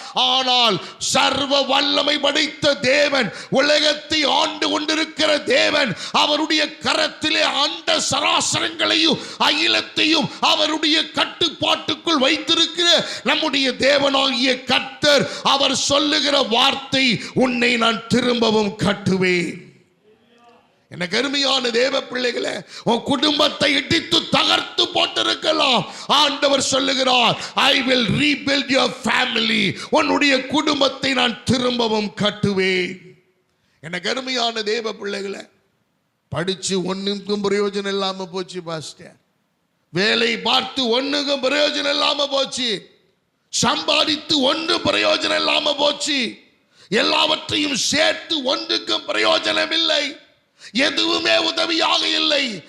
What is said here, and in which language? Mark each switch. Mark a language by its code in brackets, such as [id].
[ta] ஆனால் சர்வ வல்லமை படைத்த தேவன், உலகத்தை ஆண்டு கொண்டிருக்கிற தேவன், அவருடைய கரத்திலே அண்ட சராசரங்களையும் அகிலத்தையும் அவருடைய கட்டுப்பாட்டுக்குள் வைத்திருக்கிற நம்முடைய தேவனாகிய கர்த்தர் அவர் சொல்லுகிற வார்த்தை, உன்னை நான் திரும்பவும் கட்டுவேன். எனக்கு அருமையான தேவ பிள்ளைகளே, உன் குடும்பத்தை இடித்து தகர்த்து போட்டிருக்கலாம். ஆண்டவர் சொல்லுகிறார், [en] I will rebuild your family. [ta] உன்னுடைய குடும்பத்தை நான் திரும்பவும் கட்டுவேன். எனக்கு அருமையான தேவ பிள்ளைகளே, படிச்சு ஒண்ணுக்கும் பிரயோஜனம் இல்லாம போச்சு பாஸ்டர், வேலை பார்த்து ஒண்ணுக்கும் பிரயோஜனம் இல்லாம போச்சு, சம்பாதித்து ஒன்று பிரயோஜனம் இல்லாம போச்சு, எல்லாவற்றையும் சேர்த்து ஒன்றுக்கும் பிரயோஜனம் இல்லை, எதுவுமே உதவியாக இல்லை.